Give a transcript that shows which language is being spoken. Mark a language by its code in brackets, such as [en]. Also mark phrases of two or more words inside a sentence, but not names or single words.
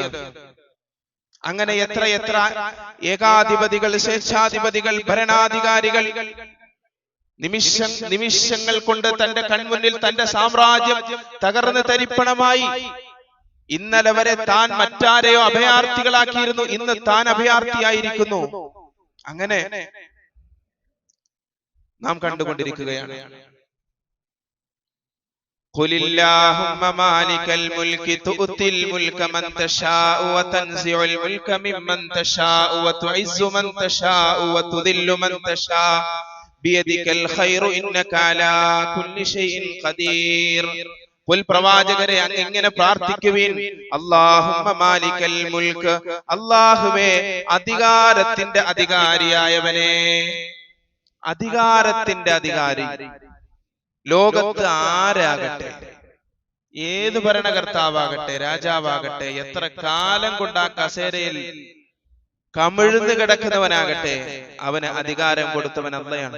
[ml] അങ്ങനെ എത്ര ഏകാധിപതികൾ, സ്വേച്ഛാധിപതികൾ, ഭരണാധികാരികൾ നിമിഷങ്ങൾ കൊണ്ട് തന്റെ കൺമുന്നിൽ തന്റെ സാമ്രാജ്യം തകർന്ന് തരിപ്പണമായി. ഇന്നലെ വരെ താൻ മറ്റാരെയോ അഭയാർത്ഥികളാക്കിയിരുന്നു, ഇന്ന് താൻ അഭയാർത്ഥിയായിരിക്കുന്നു. അങ്ങനെ നാം കണ്ടുകൊണ്ടിരിക്കുകയാണ്. [ar] قل اللهم مالك الملك تؤتي الملك من تشاء وتنزع الملك ممن تشاء وتعز من تشاء وتذل من تشاء بيدك الخير إنك على كل شيء قدير. [ml] ഖുൽ പ്രവാചകരെ അങ്ങ് ഇങ്ങനെ പ്രാർത്ഥിക്കുവിൻ, [ar] اللهم مالك الملك, [ml] അല്ലാഹുവേ അധികാരത്തിന്റെ അധികാരിയായവനെ. അധികാരത്തിന്റെ അധികാരി ലോകത്ത് ആരാകട്ടെ, ഏത് ഭരണകർത്താവാകട്ടെ, രാജാവാകട്ടെ, എത്ര കാലം കൊണ്ട് ആ കസേരയിൽ കമിഴ്ന്ന് കിടക്കുന്നവനാകട്ടെ, അവന് അധികാരം കൊടുത്തവൻ അല്ലാഹുവാണ്.